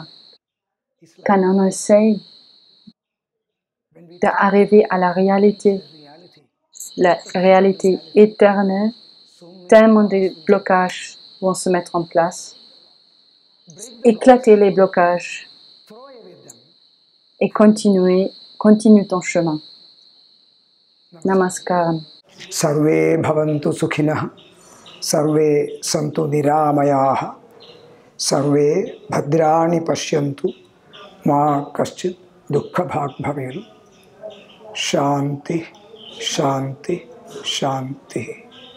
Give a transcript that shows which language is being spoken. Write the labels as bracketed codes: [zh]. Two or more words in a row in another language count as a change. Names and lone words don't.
[fr] Quand on essaye d'arriver à la réalité éternelle, tellement de blocages vont se mettre en place. Éclater les blocages et continue ton chemin. Namaskaram. [sa] सर्वे भवन्तु सुखिनः, सर्वे सन्तु निरामयाः, सर्वे भद्राणि पश्यन्तु, मा कश्चित् दुःखभाग् भवेत्। शान्ति शान्ति शान्तिः।